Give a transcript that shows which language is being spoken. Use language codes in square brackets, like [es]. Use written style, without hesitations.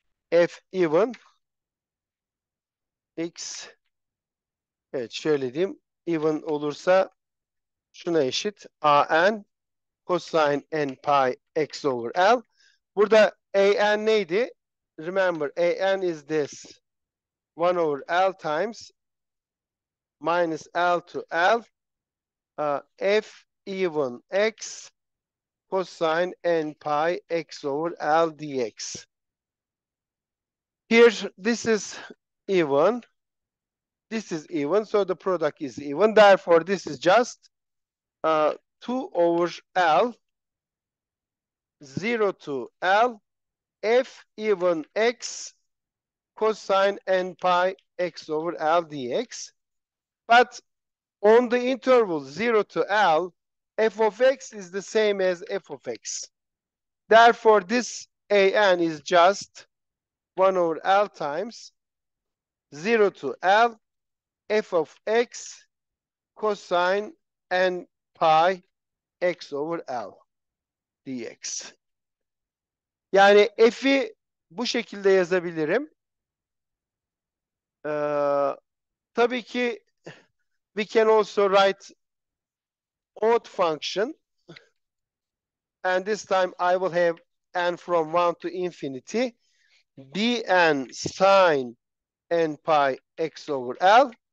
[en] f even x, [tr] evet şöyle diyeyim, [en] even [tr] olursa şuna eşit [en] an cosine n pi x over L. [tr] Burada an neydi? [en] Remember, an is this 1 over L times minus L to L f even x cosine n pi x over L dx. Here, this is even, this is even, so the product is even. Therefore, this is just 2 over L, 0 to L, f even x cosine n pi x over L dx. But on the interval 0 to L, f of x is the same as f of x. Therefore, this an is just 1 over L times 0 to L f of x cosine n pi x over L dx. [tr] Yani f'i bu şekilde yazabilirim. Tabii ki [en] we can also write odd function, and this time I will have n from 1 to infinity, bn sine n pi x over L.